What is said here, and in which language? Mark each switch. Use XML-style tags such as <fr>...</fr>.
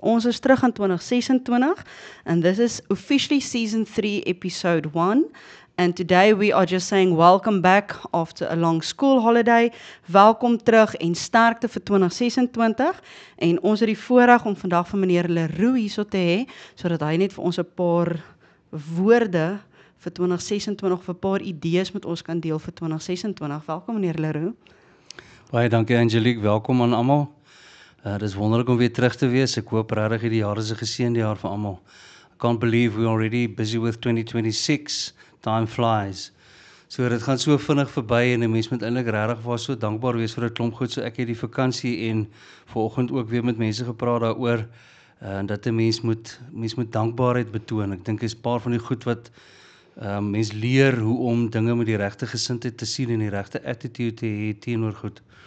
<af>Ons is terug in</af> <en>2026 and this is officially season 3 episode 1 and today we are just saying welcome back after a long school holiday.</en> <af>Welkom terug en sterkte vir 2026 en ons het die voorreg om vandag van meneer Leroux hierso te hê sodat hy net vir ons 'n paar woorde vir 2026 of 'n paar idees met ons kan deel vir 2026. Welkom meneer Leroux. Baie dankie Angelique, welkom aan almal. Dit is wonderlik om weer terug te wees. Ek hoop regtig hierdie jaar is 'n geseënde jaar vir almal.</af> <en>I can't believe we're already busy with 2026. Time flies.</en> <af>So dit gaan so vinnig verby en 'n mens moet eintlik regtig was so dankbaar wees vir 'n klomp goed. So ek het die vakansie en vanoggend ook weer met mense gepraat daaroor dat 'n mens moet dankbaarheid betoon. Ek dink is 'n paar van die goed wat mens leer hoe om dinge met die regte gesindheid te sien en die regte attitude te hê teenoor goed.</af>